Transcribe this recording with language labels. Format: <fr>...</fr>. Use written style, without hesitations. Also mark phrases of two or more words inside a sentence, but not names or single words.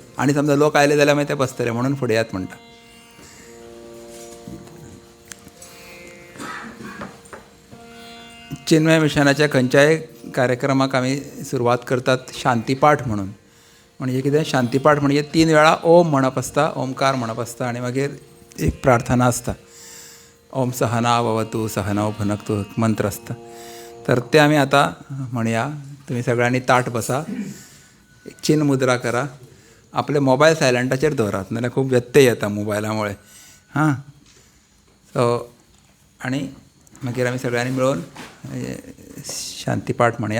<kok>आनी समजा लोक आयले जाल्यार मागीर ते बसतले म्हणून फुडें येयात म्हणटा. चिन्मय मिशनाच्या खंयच्याय कार्यक्रमाक आमी सुरवात करतात शांतीपाठ म्हणून. म्हणजे कितें, शांतीपाठ म्हणजे 3 वेळा ओम म्हणप आसता, ओमकार म्हणप आसता आनी मागीर एक प्रार्थना आसता.</kok> <sa>ओम सहना भवतु सहनौ भुनक्तु</sa> <mr>मंत्र असतं. तर ते आम्ही आता म्हणूया. तुम्ही सगळ्यांनी ताट बसा, एक चिन्ह मुद्रा करा,</mr> <kok>आपले मोबाईल सायलंटाचेर दवरात, नाल्यार खूप व्यत्यय येता मोबायलामुळे. हां, सो आणि मागीर आमी सगळ्यांनी मिळून शांतीपाठ म्हणया.</kok>